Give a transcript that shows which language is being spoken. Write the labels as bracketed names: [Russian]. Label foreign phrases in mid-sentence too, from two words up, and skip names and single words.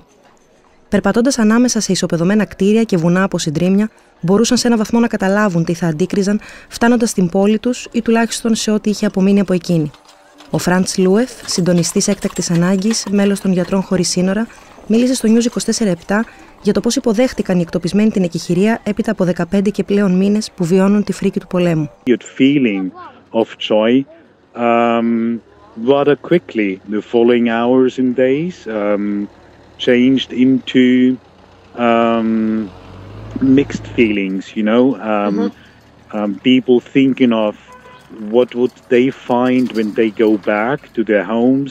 [Greek] Περπατώντας ανάμεσα σε ισοπεδωμένα κτίρια και βουνά από συντρίμμια, μπορούσαν σε έναν βαθμό να καταλάβουν τι θα αντίκριζαν, φτάνοντας στην πόλη τους ή τουλάχιστον σε ό,τι είχε απομείνει από εκείνη. Ο Franz Luef, συντονιστής έκτακτης ανάγκης, μέλος των Γιατρών Χωρίς Σύνορα, μίλησε στο News 24/7 για το πώς υποδέχτηκαν οι εκτοπισμένοι την εκεχειρία έπειτα από 15 και πλέον μήνες που βιώνουν τη φρίκη του πολέμου. [English] Rather quickly, the following hours and days changed into mixed feelings, you know, people thinking of what would they find when they go back to their homes.